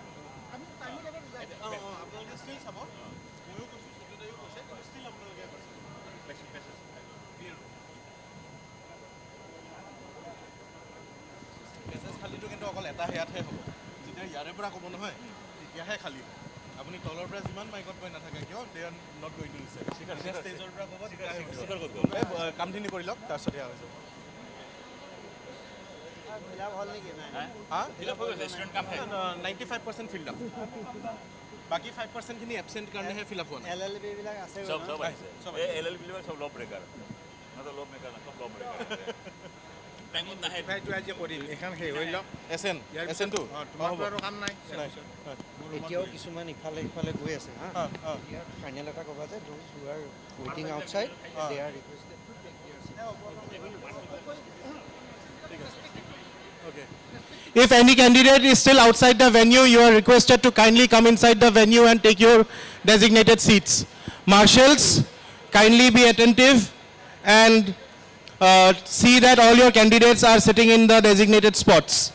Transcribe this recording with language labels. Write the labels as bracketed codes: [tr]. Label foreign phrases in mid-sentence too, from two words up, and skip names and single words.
[as] আপোনালোকে ষ্টিল চাব ময়ো কৈছোঁ সত্যদায়ো কৈছে কিন্তু ষ্টিল আপোনালোকে মেছেজ খালীটো কিন্তু অকল এটা হেয়াতহে হ'ব যেতিয়া ইয়াৰে পৰা ক'ব নহয় তেতিয়াহে খালী হ'ব আপুনি তলৰ পৰা যিমান মাইকত কৈ নাথাকে কিয় [en] they are not going to listen [as] যেতিয়া ষ্টেজৰ পৰা ক'ব তেতিয়াহে কামখিনি কৰি লওক তাৰপিছত এয়া হৈ যাব ফিল হল নেকি [hi] हाँ [en] fill up [hi] हो गया रेस्टोरेंट काम है [as] 95% [en] filled up [as] बाकी 5% খিনি এবসেন্ট কাৰণে হে [en] fill up [as] হোৱা নাই LLB বিলাক আছে [hi] सब है ए [as] LLB বিলাক [hi] सब [en] law breaker [hi] मतलब [en] law maker [hi] ना सब [en] law breaker [as] টাইমত নাহে এইটো আজি কৰিম এখন হে হৈ লওক এসএন টু তোমাৰতো আৰু কাম নাই এতিয়াও কিছুমান ইফালে ইফালে গৈ আছে হা ইয়াৰ ফাইনেল এটা ক'বা যে [en] those who are waiting outside they are requested to take [as] देयर [en] Okay. If any candidate is still outside the venue, you are requested to kindly come inside the venue and take your designated seats. Marshals, kindly be attentive and see that all your candidates are sitting in the designated spots.